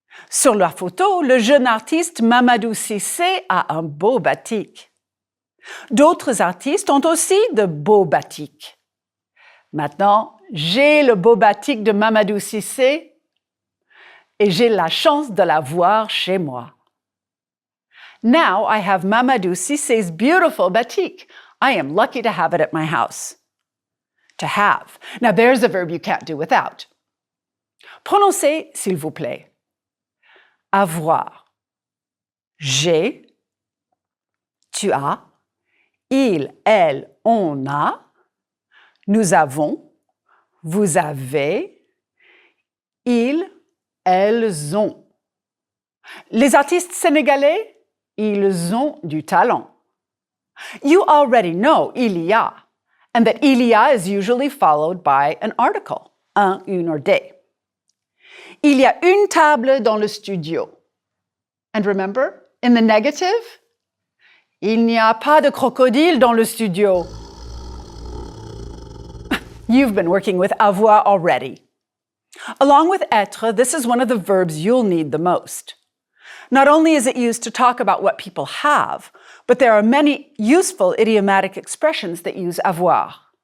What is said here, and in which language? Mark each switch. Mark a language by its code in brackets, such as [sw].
[fr] Sur la photo, le jeune artiste Mamadou Cissé a un beau batik. D'autres artistes ont aussi de beaux batiks. Maintenant, j'ai le beau batik de Mamadou Cissé et j'ai la chance de l'avoir chez moi. [en] Now I have Mamadou Cissé's beautiful batik. I am lucky to have it at my house. To have. Now there's a verb you can't do without. [fr] Prononcez, s'il vous plaît. Avoir. J'ai. Tu as. Il, elle, on a. Nous avons. Vous avez. Ils, elles ont. Les artistes sénégalais, ils ont du talent. [en] You already know il y a, and that il y a is usually followed by an article, un, une or des. [fr] Il y a une table dans le studio. [en] And remember, in the negative, [fr] il n'y a pas de crocodile dans le studio. [en] You've been working with avoir already. Along with être, this is one of the verbs you'll need the most. Not only is it used to talk about what people have, but there are many useful idiomatic expressions that use avoir.